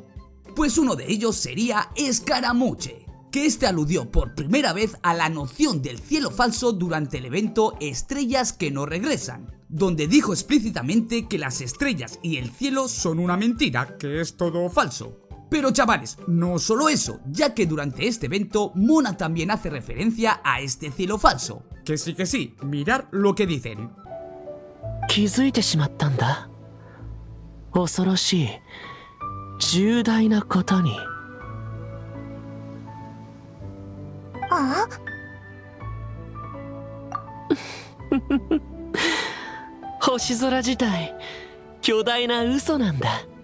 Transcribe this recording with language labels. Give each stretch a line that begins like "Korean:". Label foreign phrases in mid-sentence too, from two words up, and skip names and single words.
Spanish: Pues uno de ellos sería Scaramuche, que este aludió por primera vez a la noción del cielo falso durante el evento Estrellas que no regresan, donde dijo explícitamente que las estrellas y el cielo son una mentira, que es todo falso. Pero chavales, no solo eso, ya que durante este evento Mona también hace referencia a este cielo falso. Que sí, mirad lo que dicen.
Japanese: 気づいてしまったんだ。恐ろしい重大なことに。あ星空自体巨大な嘘なんだ。